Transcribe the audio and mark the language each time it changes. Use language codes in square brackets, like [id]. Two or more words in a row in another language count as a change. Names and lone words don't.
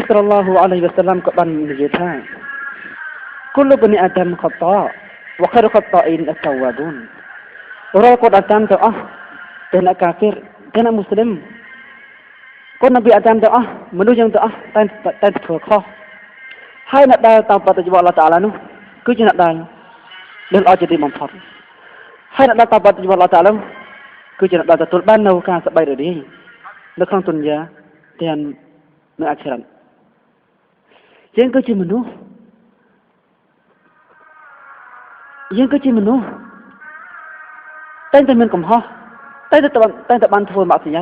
[ar] صلى الله عليه وسلم [km] ក៏បាននិយាយថា [ar] كل بني آدم خطاء وخير الخطائين التوابون [km] រាល់កូន អាដាមទាំងអស់ទាំងអ្នកកាហ្វិរទាំងអ្នកមូស្លីមកូននប៊ីអាដាមទាំងអស់មនុស្សយើងទាំងអស់តែ ធ្វើខុសហើយអ្នកដែលតាមបទយវអល់ឡោះតាអាឡានោះគឺជាអ្នកដែលនឹងល្អជាទីបំផុតហើយអ្នកដែលតាមបទយវអល់ឡោះតាអាឡាគឺជាអ្នកដែលទទួលបាននូវការសប្បាយរីករាយនៅក្នុងទុនយ៉ាទាំងនៅអាខិរ៉ាត់យើងគឺជាមនុស្សតែមានកំហុសតែបានធ្វើបាបសញ្ញា